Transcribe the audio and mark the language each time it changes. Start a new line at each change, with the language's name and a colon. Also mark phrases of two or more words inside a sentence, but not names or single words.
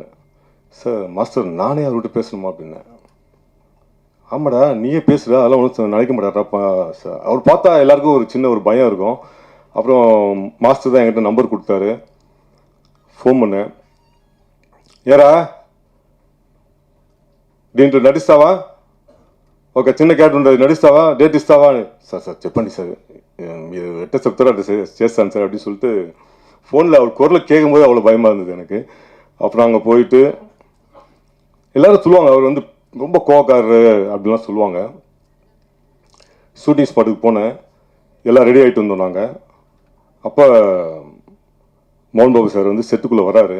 Tamil: சார் மாஸ்டர் நானே அவர்கிட்ட பேசணுமா அப்படின்னேன். ஆமாடா நீயே பேசுகிற, அதெல்லாம் ஒன்றும் நினைக்க மாட்டாரப்பா சார். அவர் பார்த்தா எல்லாருக்கும் ஒரு சின்ன ஒரு பயம் இருக்கும். அப்புறம் மாஸ்டர் தான் என்கிட்ட நம்பர் கொடுத்தாரு. ஃபோன் பண்ணேன்.
Telugu: ஏரா దీంట్లో నడిస్తావా, ఒక చిన్న క్యారెక్టర్ ఉంటుంది, నడిస్తావా, డేట్ ఇస్తావా అని. సార్ చెప్పండి సార్, మీరు ఎట్ట చెప్తారో అట్లా చేస్తాను సార్
Tamil: அப்படின்னு சொல்லிட்டு ஃபோனில் அவர் குரலை கேட்கும்போது அவ்வளோ பயமாக இருந்தது எனக்கு. அப்புறம் அங்கே போயிட்டு எல்லோரும் சொல்லுவாங்க அவர் வந்து ரொம்ப கோவக்காரரு அப்படிலாம் சொல்லுவாங்க.
English: shooting spot
Tamil: போனேன், எல்லாம் ரெடி ஆகிட்டு வந்தோம் நாங்கள். அப்போ மோகன் பாபு சார் வந்து செட்டுக்குள்ளே வராரு.